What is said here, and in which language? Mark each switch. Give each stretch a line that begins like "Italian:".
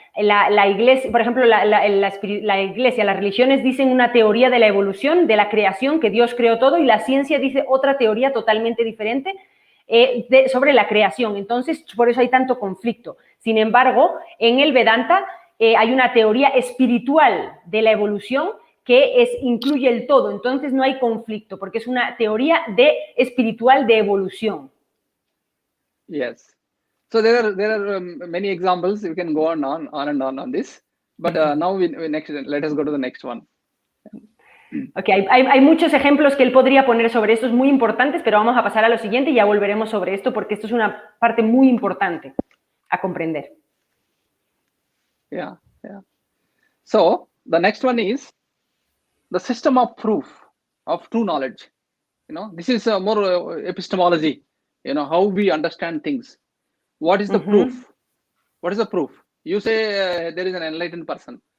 Spanish: La iglesia, por ejemplo, la iglesia, las religiones dicen una teoría de la evolución, de la creación, que Dios creó todo, y la ciencia dice otra teoría totalmente diferente sobre la creación. Entonces, por eso hay tanto conflicto. Sin embargo, en el Vedanta hay una teoría espiritual de la evolución que incluye el todo. Entonces, no hay conflicto, porque es una teoría espiritual de evolución.
English: Yes. So there are many examples. We can go on and on this. But now let us go to the next one.
Spanish: Okay, hay muchos ejemplos que él podría poner sobre esto, muy importantes, pero vamos a pasar a lo siguiente y ya volveremos sobre esto porque esto es una parte muy importante a comprender.
English: Yeah. So the next one is the system of proof of true knowledge. This is more epistemology. How we understand things. What is the proof? What is the proof? You say there is an enlightened person.